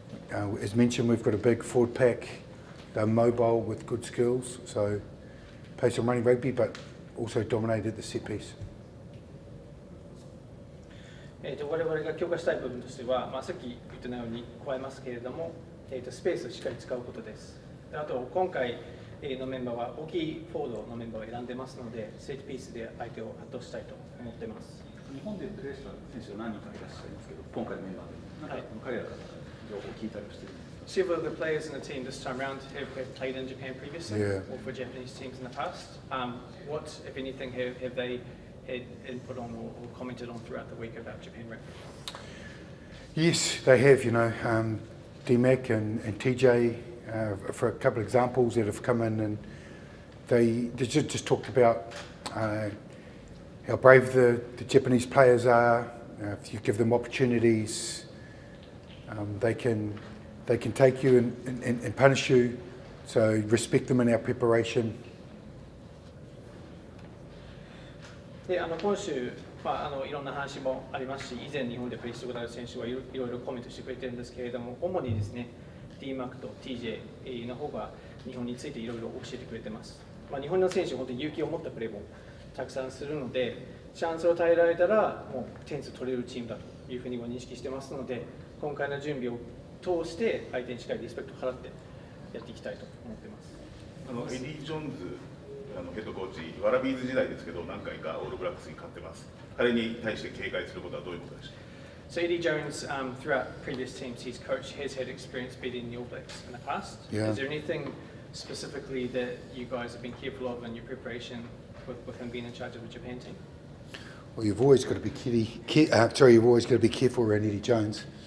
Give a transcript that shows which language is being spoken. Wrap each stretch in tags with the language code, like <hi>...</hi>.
<en>As mentioned, we've got a big forward pack. They're mobile with good skills, so play some running rugby, but also dominated the set piece.</en> <ja>我々が強化したい部分としては、さっき言ったように加えますけれども、スペースをしっかり使うことです。あと今回のメンバーは大きいフォワードのメンバーを選んでますので、セットピースで相手を圧倒したいと思っています。日本でプレーした選手が何人かいらっしゃいますけど、今回のメンバーで、彼らから情報を聞いたりしてるんですか？</ja> <en>Several of the players in the team this time round have played in Japan previously, Yeah. or for Japanese teams in the past. What, if anything, have they had input on or commented on throughout the week about Japan rugby? Yes, they have, DMAC and TJ, for a couple of examples that have come in, and they just talked about how brave the Japanese players are. If you give them opportunities, they can take you and punish you, so respect them in our preparation.</en> <ja>で今週、いろんな話もありますし、以前日本でプレーしたことある選手はいろいろコメントしてくれてるんですけれども、主にですね、DMAC と TJ の方が日本についていろいろ教えてくれてます。日本の選手は本当に勇気を持ったプレーもたくさんするので、チャンスを与えられたらもう点数取れるチームだというふうには認識してますので、今回の準備を通して相手にしっかりリスペクトを払ってやっていきたいと思ってます。エディ・ジョーンズヘッドコーチ、ワラビーズ時代ですけど、何回かオールブラックスに勝ってます。彼に対して警戒することはどういうことでしょうか？</ja> <en>So Eddie Jones, throughout previous teams he's coached, has had experience beating the All Blacks in the past. Yeah. Is there anything specifically that you guys have been careful of in your preparation with him being in charge of the Japan team? Well, you've always got to be you've always got to be careful around Eddie Jones.</en>